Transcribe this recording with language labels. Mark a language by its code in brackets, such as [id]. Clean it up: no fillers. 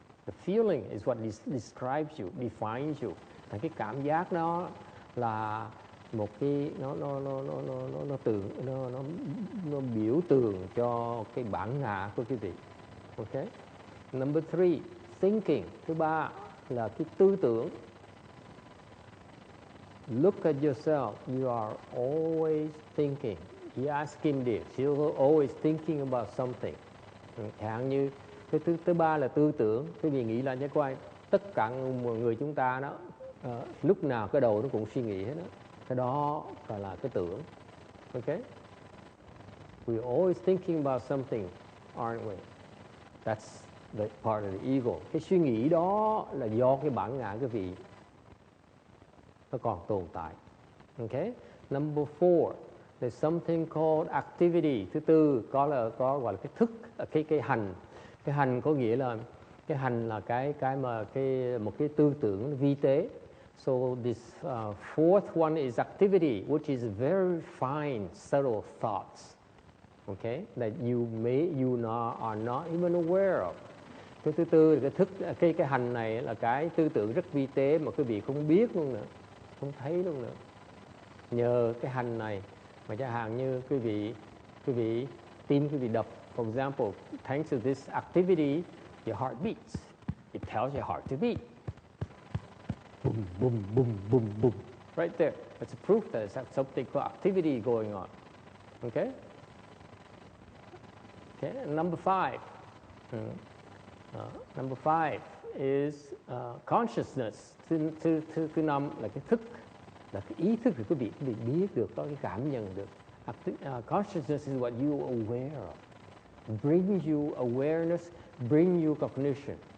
[en] The feeling is what describes you, defines you. [vi] Thì cái cảm giác đó là một cái nó biểu tượng cho cái bản ngã của quý vị. [en] Okay? Number 3, thinking. [vi] Thứ ba là cái tư tưởng. [en] Look at yourself. You are always thinking. He asked him this. You're always thinking about something. [vi] Chẳng như cái thứ ba là tư tưởng. Quý vị nghĩ là chắc coi tất cả mọi người chúng ta đó lúc nào cái đầu nó cũng suy nghĩ hết đó. Cái đó gọi là cái tưởng. Okay? [en] We're always thinking about something, aren't we? That's the part of the ego. [vi] Cái suy nghĩ đó là do cái bản ngã quý vị nó còn tồn tại. Okay? [en] Number 4, there's something called activity. [vi] Thứ tư có gọi là cái thức, cái hành. Cái hành có nghĩa là cái hành là một cái tư tưởng vi tế. [en] So this fourth one is activity, which is very fine, subtle thoughts. Okay, that you are not even aware of. [vi] Cái thứ tư là cái thức, cái hành này là cái tư tưởng rất vi tế mà quý vị không biết luôn nữa, không thấy luôn nữa. Nhờ cái hành này mà chẳng hạn như quý vị tim quý vị đập, [en] for example, thanks to this activity, your heart beats. It tells your heart to beat. Boom, boom, boom, boom, boom. Right there. That's a proof that there's something called activity going on. Okay? Okay, number 5. Number 5 is consciousness. [vi] Thứ năm là cái thức, là cái ý thức của quý vị biết được, có cái cảm nhận được. [en] Consciousness is what you are aware of. Brings you awareness, bring you cognition.